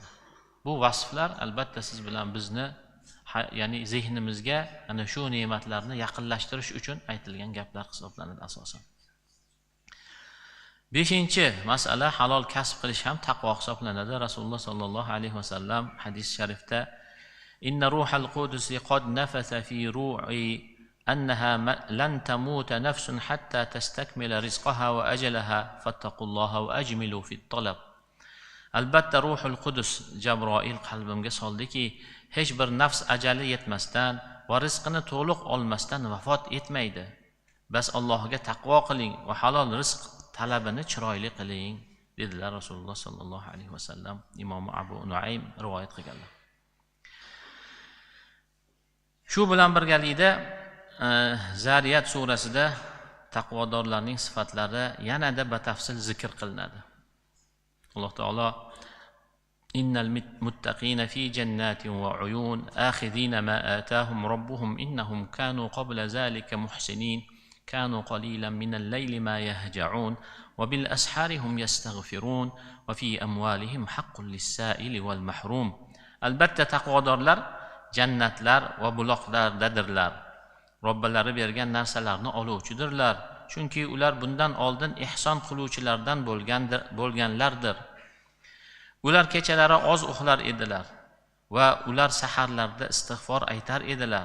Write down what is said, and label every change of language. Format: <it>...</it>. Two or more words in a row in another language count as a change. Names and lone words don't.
<uz>Bu vasflar albatta siz bilan bizni, ya'ni zehnimizga ana shu ne'matlarni yaqinlashtirish uchun aytilgan gaplar hisoblanadi asosan. 5-masala halol kasb qilish ham taqvo hisoblanadi. Rasululloh</uz> <ar>صلى الله عليه وسلم</ar> <uz>hadis sharifda</uz> <ar>إن روح القدس قد نفث في روعي أنها لن تموت نفس حتى تستكمل رزقها وأجلها فاتقوا الله وأجملوا في الطلب.</ar> <uz>Albatta</uz> <ar>روح القدس</ar> <uz>Jabroil qalbimga soldiki, hech bir nafs ajali yetmasdan va rizqini to'liq olmasdan vafot etmaydi. Bas Allohga taqvo qiling va halol rizq talabini chiroyli qiling dedilar Rasululloh</uz> <ar>صلى الله عليه وسلم.</ar> <uz>Imom Abu Nuaym rivoyat qilganlar. Shu bilan birgalikda Zariyat surasida taqvodorlarning sifatlari yanada batafsil zikr qilinadi. Alloh taolo</uz> <ar>إن المتقين في جنات وعيون آخذين ما آتاهم ربهم إنهم كانوا قبل ذلك محسنين كانوا قليلا من الليل ما يهجعون وبالأسحار هم يستغفرون وفي أموالهم حق للسائل والمحروم.</ar> <uz>Albatta taqvodorlar jannatlar va buloqlardadirlar. Robbalari bergan narsalarni oluvchidirlar. Chunki ular bundan oldin ihson qiluvchilardan bo'lganlardir. Ular kechalari oz uxlar edilar va ular saharlarda istig'for aytar edilar.</uz>